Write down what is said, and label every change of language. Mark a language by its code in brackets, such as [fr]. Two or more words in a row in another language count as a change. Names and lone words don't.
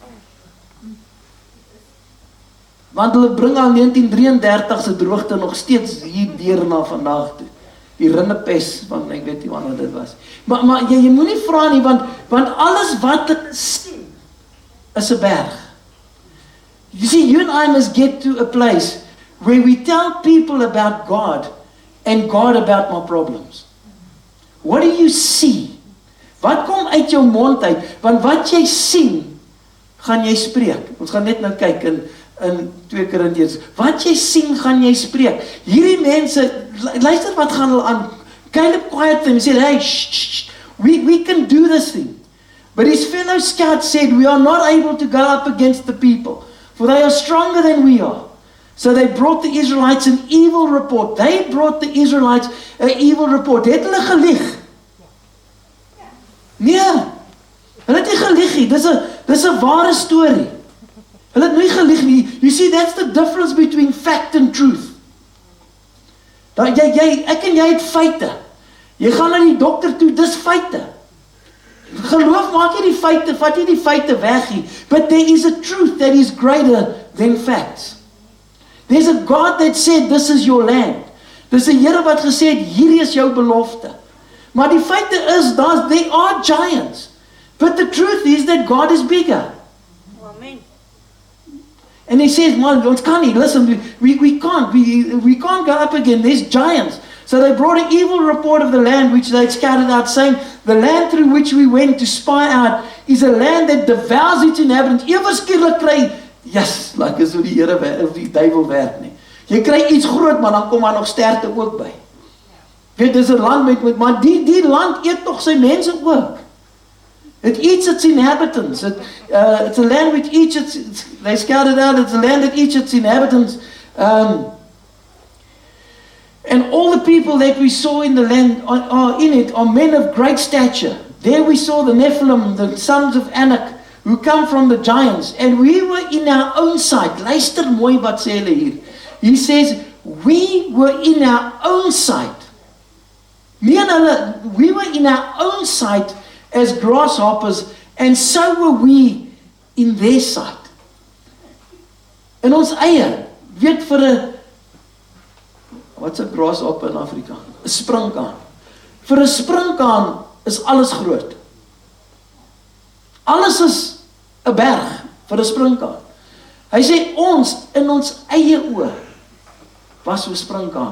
[af] Want hulle bring al 1933 se droogte nog steeds hier deur na vandag toe. Die rinnepes, want ek weet nie wanneer dit was. Maar jy moenie vra nie, want alles wat hulle sien is 'n berg. [en] You see, you and I must get to a place where we tell people about God and God about my problems. What do you see? [af] Wat kom uit jou mond uit? Want wat jy sien, gaan jy spreek. Ons gaan net nou kyk in 2 Korintiërs. Wat jy sien, gaan jy spreek. Hierdie mense, luister wat gaan hulle aan. [en] Caleb quiet them, he said, hey, shh, we can do this thing. But his fellow scouts said, we are not able to go up against the people, for they are stronger than we are. So they brought the Israelites an evil report. They brought the Israelites an evil report. [af] Het hulle gelieg? Nee, hulle het nie gelieg nie. Dis 'n ware storie. Hulle het nie gelieg nie. [en] You see, that's the difference between fact and truth. [af] Ek en jy het feite. Jy gaan na die dokter toe, dis feite. Geloof maak jy die feite, vat jy die feite weg nie. [en] But there is a truth that is greater than facts. There's a God that said, this is your land. [af] Dis 'n Here wat gesê het, hierdie is jou belofte. Maar die feite is, [en] there are giants. But the truth is that God is bigger. And he says, [af] man, ons kan nie, [en] listen, we can't go up again, there's giants. So they brought an evil report of the land which they had scattered out, saying, the land through which we went to spy out is a land that devours its inhabitants. [af] Ewe skielik kry, yes, like is hoe die Here of die duiwel werk nie. Jy kry iets groot, maar dan kom daar nog sterkte ook by. Weet, dis 'n land met maar die land eet tog sy mense ook. [en] It eats its inhabitants. It's a land which eats its, they scattered out, it's a land that eats its inhabitants. And all the people that we saw in the land are in it are men of great stature. There we saw the Nephilim, the sons of Anak, who come from the giants. And we were in our own sight. [af] Luister mooi wat sê hulle hier. [en] He says, we were in our own sight. We were in our own sight as grasshoppers, and so were we in their sight. [af] In ons eie, weet vir 'n, wat's 'n grasshopper in Afrika? 'n Sprinkaan. Vir 'n sprinkaan is alles groot. Alles is 'n berg vir 'n sprinkaan. Hy sê ons in ons eie oë was so sprinkane.